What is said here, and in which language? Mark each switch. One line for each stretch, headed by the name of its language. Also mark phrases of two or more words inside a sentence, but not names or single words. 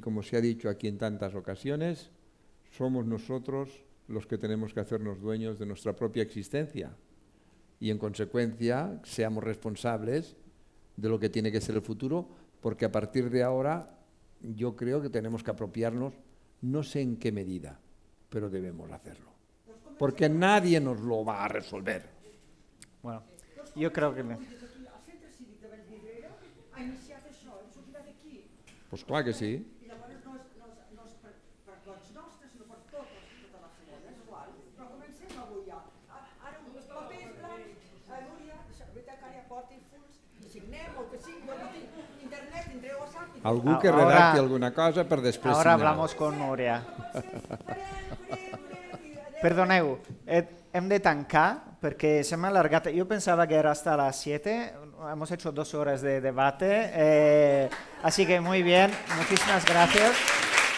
Spanish: como se ha dicho aquí en tantas ocasiones, somos nosotros los que tenemos que hacernos dueños de nuestra propia existencia y, en consecuencia, seamos responsables de lo que tiene que ser el futuro, porque a partir de ahora yo creo que tenemos que apropiarnos, no sé en qué medida, pero debemos hacerlo, porque nadie nos lo va a resolver.
Catalan: Bueno, jo crec que... Pues clar que sí. I llavors no és per tots nostres, sinó per tota Barcelona, és igual. Però comencem avui ja. Ara uns papers blancs, Núria, bibliotecària, porti fulls, i signem el que sigui, jo no tinc internet, entreu a WhatsApp... Algú que redacti alguna cosa per després signar.
Spanish: Ahora hablamos con Núria.
Catalan: Perdoneu, hem de tancar
Spanish: porque se me ha alargado. Yo pensaba que era hasta las 7, hemos hecho 2 horas de debate, así que muy bien, muchísimas gracias.